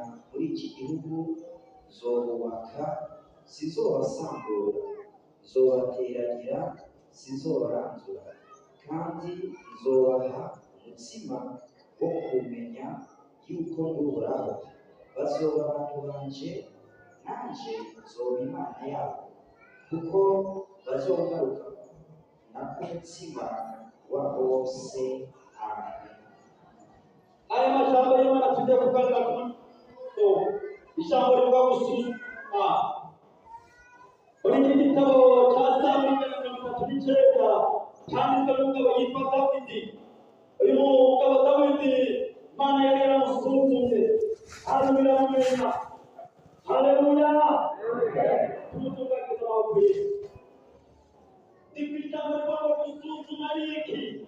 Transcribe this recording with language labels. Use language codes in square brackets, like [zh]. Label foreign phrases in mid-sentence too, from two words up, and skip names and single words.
[rn] muri iki gihugu zobubaka sizobasambura zobateragira sizobarandura kandi zobaha umutima wo kumenya yuko n'uhoraho bazoba abantu banje nanje nzoba imana yabo kuko bazogaruka n'umutima wabo wose amen. aya majambo y'Imana tugiye kuganira ku ijambo rivuga gusuzuma muri iki gitabo cya Zaburi 39 cyanditswe n'umugabo yitwa Dawidi. uyu mugabo Dawidi Imana yari yaramusuzumye aramuramenya. Haleluya. Tumutungagiza amaboko ye. Ni ku ijambo rivuga gusuzuma ni iki?